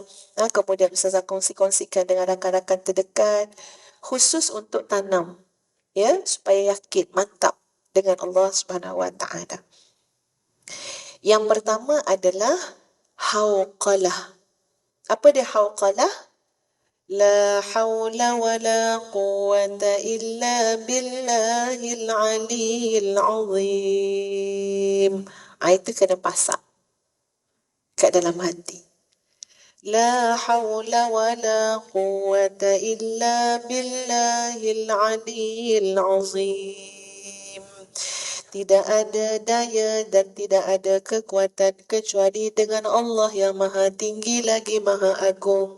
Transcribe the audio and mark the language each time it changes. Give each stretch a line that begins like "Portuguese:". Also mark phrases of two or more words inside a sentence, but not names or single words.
Malay: Kemudian Ustazah kongsi-kongsikan dengan rakan-rakan terdekat khusus untuk tanam ya, supaya yakin, mantap dengan Allah
Arabic: سبحانه وتعالى.
Malay: Yang pertama adalah hauqalah. Apa dia hauqalah?
Arabic: لا حول ولا قوة إلا بالله العلي العظيم.
Malay: Itu kena pasak kat dalam hati.
Arabic: لا حول ولا قوة إلا بالله العلي العظيم.
Malay: Tidak ada daya dan tidak ada kekuatan kecuali dengan Allah yang maha tinggi lagi maha agung.